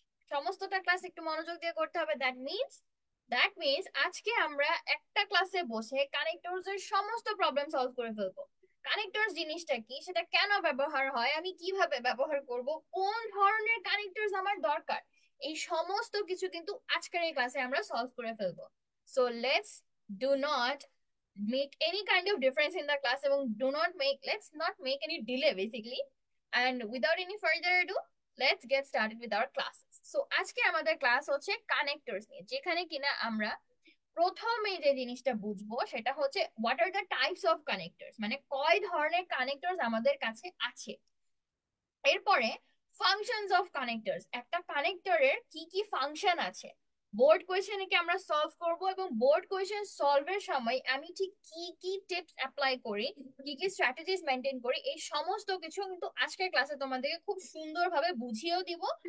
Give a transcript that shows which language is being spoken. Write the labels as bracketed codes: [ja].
[bn] সমস্তটা ক্লাস একটু মনোযোগ দিয়ে করতে হবে, [en] that means [bn] আজকে আমরা একটা ক্লাসে বসে কানেক্টরস এর সমস্ত প্রবলেম সলভ করে ফেলবো। কানেক্টরস জিনিসটা কি, সেটা কেন ব্যবহার হয়, আমি কিভাবে ব্যবহার করব, কোন ধরনের কানেক্টরস আমার দরকার, এই সমস্ত কিছু কিন্তু আজকের এই ক্লাসে আমরা সলভ করে ফেলবো। [en] So let's do not make any kind of difference in the class এবং let's not make any delay basically, and without any further ado let's get started with our classes. [bn] So আজকে আমাদের class হচ্ছে connectors নিয়ে, যেখানে কিনা আমরা প্রথমে যে জিনিসটা বুঝবো সেটা হচ্ছে [en] what are the types of connectors, [bn] মানে কয় ধরনের কানেক্টরস আমাদের কাছে আছে। এরপরে [en] functions of connectors, [bn] একটা কানেক্টরের কি কি ফাংশন আছে বোর্ড কোয়েশ্চেনকে আমরা সলভ করব, এবং বোর্ড কোয়েশ্চেন সলভের সময় আমি ঠিক কি কি টিপস অ্যাপ্লাই করি, কি কি স্ট্র্যাটেজিস মেনটেন করি, এই সমস্ত কিছু কিন্তু আজকের ক্লাসে তোমাদেরকে খুব সুন্দরভাবে বুঝিয়েও দিব।